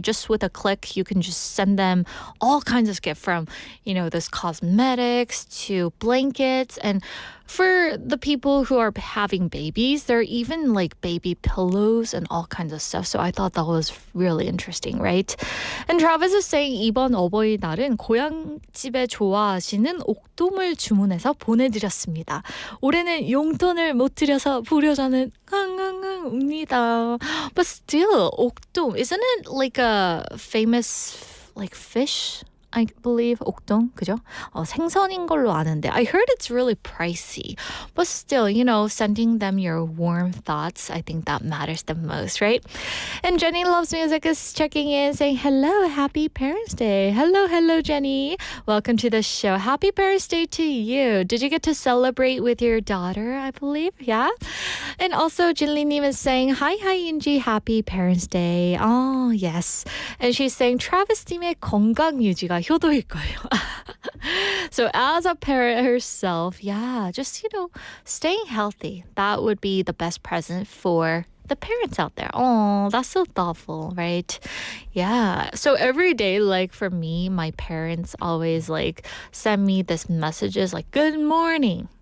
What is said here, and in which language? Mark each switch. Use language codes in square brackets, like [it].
[en] Just with a click, you can just send them all kinds of gifts from, those cosmetics to blankets. And for the people who are having babies, there are even like baby pillows and all kinds of stuff. So I thought that was really interesting, right? And Travis is saying [ko] 이번 어버이 날은 고향집에 좋아하시는 옥돔을 주문해서 보내드렸습니다. 올해는 용돈을 못 드려서 불효자는 깡깡깡 웁니다. [en] But still, 옥돔, isn't it like a famous like fish? I believe 옥돔, [ko] 그죠? 생선인 걸로 아는데 [en] I heard it's really pricey. But still, sending them your warm thoughts, I think that matters the most, right? And Jenny Loves Music is checking in saying, hello, happy Parents' Day. Hello, Jenny. Welcome to the show. Happy Parents' Day to you. Did you get to celebrate with your daughter, I believe? Yeah? And also, Jinli-님 is saying, hi, Yunji. Happy Parents' Day. Oh, yes. And she's saying, [ko] Travis-님의 건강 유지가 효도일 거예요. [en] So as a parent herself, yeah, just, staying healthy. That would be the best present for the parents out there. Oh, that's so thoughtful, right? Yeah. So every day, like for me, my parents always send me this messages like, good morning.